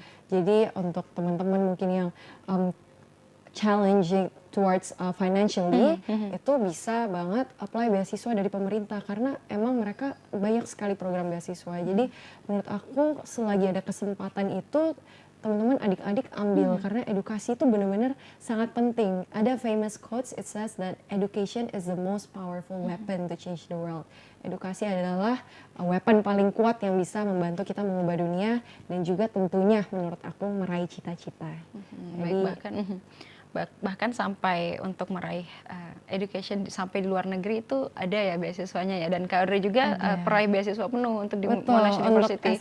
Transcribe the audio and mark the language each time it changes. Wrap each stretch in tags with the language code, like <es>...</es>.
<id>Jadi untuk teman-teman mungkin yang</id> <en>challenging towards financially,</en> <id>itu bisa banget apply beasiswa dari pemerintah, karena emang mereka banyak sekali program beasiswa. Jadi menurut aku selagi ada kesempatan itu, teman-teman adik-adik ambil, karena edukasi itu benar-benar sangat penting. Ada</id> <en>famous quotes, it says that education is the most powerful weapon to change the world.</en> <id>Edukasi adalah weapon paling kuat yang bisa membantu kita mengubah dunia, dan juga tentunya menurut aku meraih cita-cita. Baik, bahkan sampai untuk meraih education sampai di luar negeri itu ada ya beasiswanya ya, dan Kak Audrey juga peraih beasiswa penuh untuk di Monash University.</id>